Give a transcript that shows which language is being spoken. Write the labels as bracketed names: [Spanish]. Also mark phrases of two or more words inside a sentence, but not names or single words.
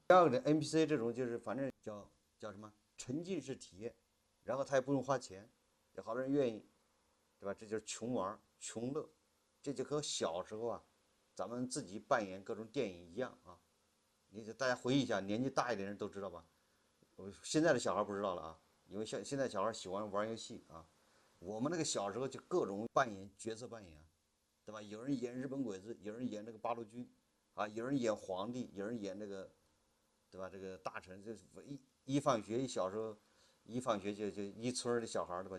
[Chinese] 第二個呢 ，NPC 這種就是反正叫什麼沉浸式體驗，然後他也不用花錢，有好多人願意，對吧？這就是窮玩窮樂，這就和小時候啊，咱們自己扮演各種電影一樣啊。你大家回憶一下，年紀大一点的人都知道吧？現在的小孩不知道了啊，因为现在小孩喜歡玩遊戲啊。我們那個小時候就各種扮演角色扮演啊，對吧？有人演日本鬼子，有人演那個八路軍，啊，有人演皇帝，有人演那個，對吧？這個大臣，就是一放學，小時候一放學就一村的小孩，對吧？